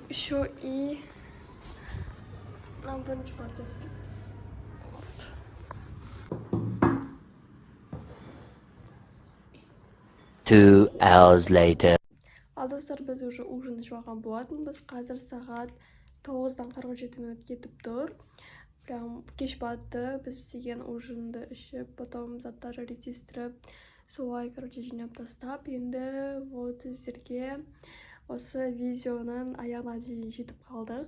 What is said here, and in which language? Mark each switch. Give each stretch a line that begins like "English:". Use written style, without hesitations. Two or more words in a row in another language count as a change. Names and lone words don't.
Kazakh: Еще и мына бірінші процесс. Вот.
English: Two hours later.
Kazakh: Ал достар, біз уже ужин ішіп алған болатынбыз. Қазір сағат 9-дан 47 минут кетіп тұр. Прям кеш батты. Біз істеген ужинді ішіп, потом заттарды ретестіріп, солай, короче, жинап тастап. Енді вот сіздерге осы видеоның аяғына дейін жетіп қалдық.